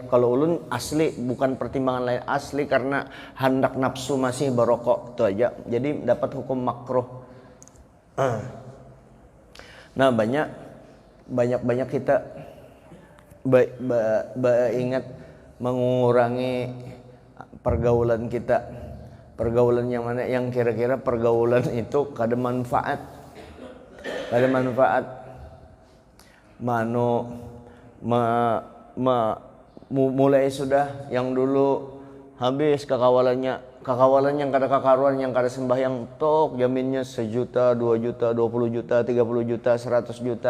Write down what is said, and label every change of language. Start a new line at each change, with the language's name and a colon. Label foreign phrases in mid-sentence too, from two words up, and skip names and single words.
Banjar: Kalau ulun asli bukan pertimbangan lain, asli karena hendak nafsu masih berokok itu aja, jadi dapat hukum makruh.
Indonesian: Nah banyak kita ingat mengurangi pergaulan kita.
Banjar: Pergaulan yang mana? Yang kira-kira pergaulan itu kada manfaat. Mulai sudah yang dulu habis kakawalan yang kada kakaruan, yang kada sembahyang tok jaminnya 1 juta, 2 juta, 20 juta, 30 juta, 100 juta.